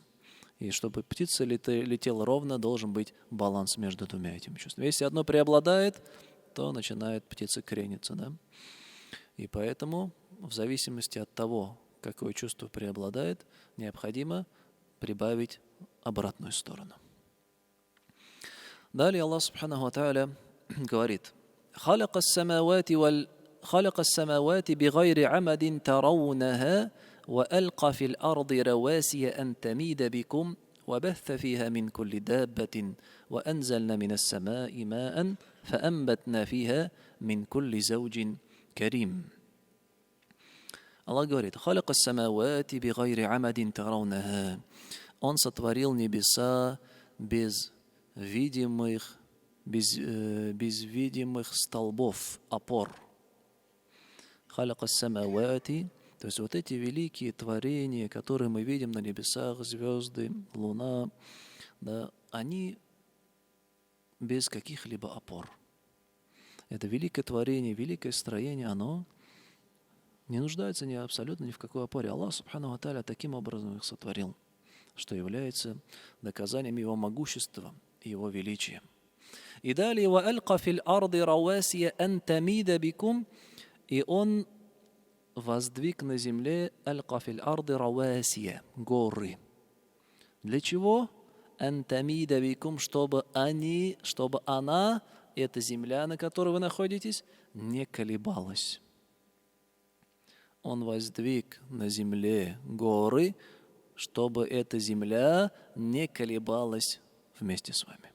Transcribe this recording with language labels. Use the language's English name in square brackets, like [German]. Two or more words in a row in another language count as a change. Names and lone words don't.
[Russian] И чтобы птица летела ровно, должен быть баланс между двумя этими чувствами. Если одно преобладает, то начинает птица крениться. Да? И поэтому, в зависимости от того, какое чувство преобладает, необходимо прибавить обратную сторону. [Arabic] Далее الله سبحانه وتعالى говорит: خلق السماوات بغير عمد ترونها وألقى في الأرض رواسي أن تميد بكم وبث فيها من كل دابة وأنزلنا من السماء ماء فأنبتنا فيها من كل زوج كريم. [Russian] Аллах говорит: [Arabic] خلق السماوات بغير عمد ترونها. [Russian] Он сотворил небеса без видимых столбов, опор. [Arabic] خلق السماوات, [Russian] то есть вот эти великие творения, которые мы видим на небесах, звезды, луна, да, они без каких-либо опор. Это великое творение, великое строение, оно не нуждается абсолютно ни в какой опоре. [Arabic] الله سبحانه وتعالى [Russian] таким образом их сотворил, что является доказанием Его могущества и Его величия. И далее: [Arabic] وَأَلْقَ فِي الْأَرْضِ رَوَاسِيَ أَن تَمِيدَ بِكُمْ. [Russian] И Он воздвиг на земле [Arabic] أَلْقَ فِي الْأَرْضِ رَوَاسِيَ, [Russian] горы. Для чего? [Arabic] أَن تَمِيدَ بِكُمْ, [Russian] чтобы она, эта земля, на которой вы находитесь, не колебалась. Он воздвиг на земле горы, чтобы эта земля не колебалась вместе с вами.